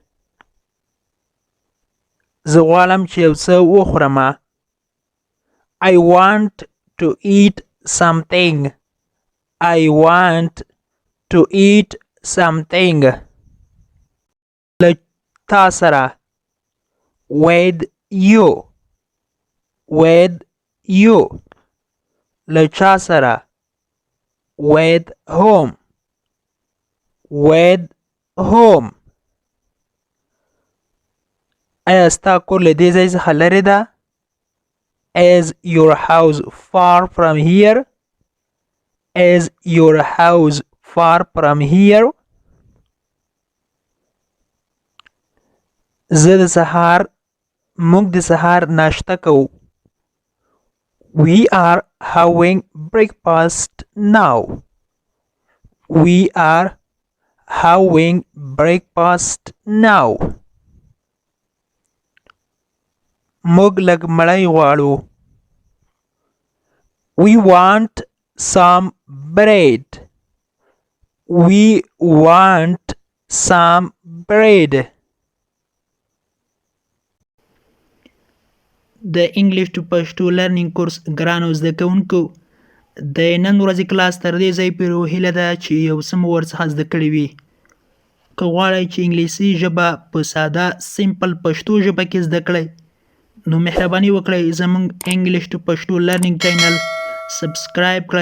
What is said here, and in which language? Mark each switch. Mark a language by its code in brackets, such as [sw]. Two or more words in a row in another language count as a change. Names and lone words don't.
[ps] زه غواړم چې یو څه وخورم. [en] I want to eat something. I want to eat something. [ps] له تا سره. [en] With you. With you. [ps] له چا سره. [en] With whom. With whom. [ps] ایا ستا کور له دې ځای څخه لرې ده؟ [en] Is your house far from here? Is your house far from here? [ps] زه د سهار موږ د سهار ناشته کوو. [en] We are having breakfast now. We are having breakfast now. [ps] موږ لږ مړۍ غواړو. [en] We want some bread. We want some bread. [ps] د [en] English to Pashto learning course [ps] ګرانو زده کوونکو د نن ورځې کلاس تر دې ځای پورې هیله ده چې یو څه مو ورڅخه زده کړي وي. که غواړئ چې انګلیسي ژبه په ساده سمپل پښتو ژبه کې زده کړئ نو مهرباني وکړئ زموږ [en] English to Pashto learning channel subscribe [ps] کړئ.